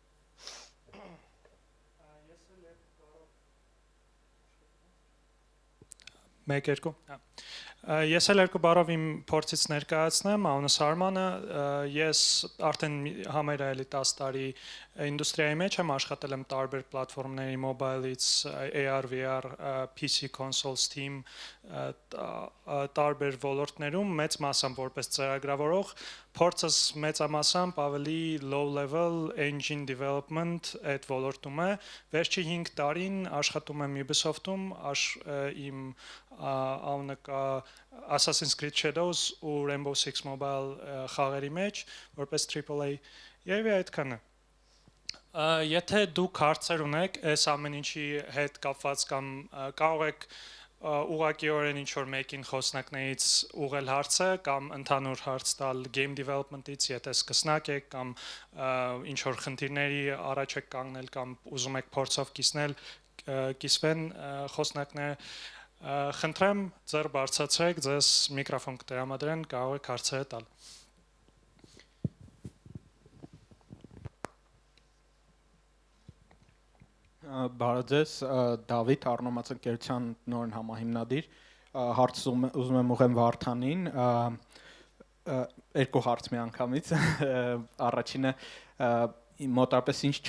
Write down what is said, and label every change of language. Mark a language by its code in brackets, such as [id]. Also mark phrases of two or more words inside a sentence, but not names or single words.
[hy] Ես էլ երկու բառով իմ փորձից ներկայացնեմ, անունս Արմանը, ես արդեն համարյա էլի 10 տարի ինդուստրիայի մեջ եմ աշխատել եմ տարբեր պլատֆորմների mobile-ից, [en] AR, VR, PC, console, Steam, [hy] տարբեր ոլորտներում մեծ մասամբ որպես ծրագրավորող, փորձս մեծամասամբ ավելի [en] low level engine development [hy] այդ ոլորտում է, վերջի 5 տարին աշխատում եմ Ubisoft-ում, իմ անունը կա Assassin's Creed Shadows ու Rainbow Six Mobile խաղերի մեջ, որպես AAA, երևի այդքանը։ Եթե դուք հարցեր ունեք, այս ամեն ինչի հետ կապված կամ կարող եք ուղղակիորեն ինչ-որ մեկին խոսնակներից ուղղել հարցը կամ ընդհանուր հարց տալ [en] game development- [hy] ից, եթե սկսնակ եք կամ ինչ-որ խնդիրների առաջ եք կանգնել կամ ուզում եք փորձով կիսվեն խոսնակները, խնդրեմ ձեր բարձրացրեք, ձեզ միկրոֆոն կտրամադրեն, կարող եք հարցերը տալ։ Բարև ձեզ, Դավիթ, Առնոմաց ընկերության նոր համահիմնադիր, հարց ուզում եմ ուղղեմ Վարդանին, երկու հարց միանգամից, առաջինը մոտավորապես ինչ